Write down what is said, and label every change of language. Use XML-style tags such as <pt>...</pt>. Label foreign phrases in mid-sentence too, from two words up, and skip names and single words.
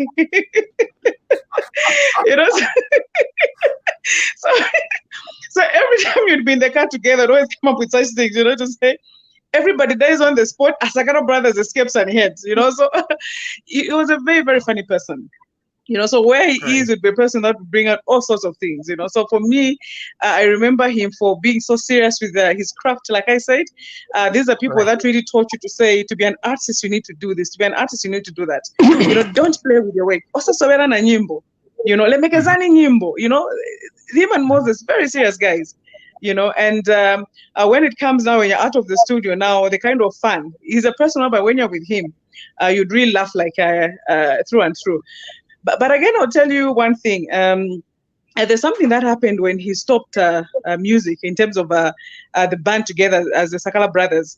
<en>So every time you'd be in the car together, always come up with such things, to say everybody dies on the spot as Sakala brothers escapes and heads, So he was a very, very funny person. So where he Right. is would be a person that would bring out all sorts of things. So for me, I remember him for being so serious with his craft. Like I said, these are people Right. that really taught you to say, to be an artist, you need to do this. To be an artist, you need to do that. Don't play with your work. Also,</en> <ny>sobera na nyimbo. Lemekezani nyimbo.</ny> <en>Him and Moses, very serious guys. And when it comes now, when you're out of the studio now, the kind of fun. He's a person, but when you're with him, you'd really laugh like through and through. But again, I'll tell you one thing. There's something that happened when he stopped music in terms of the band together as the Sakala brothers.</en>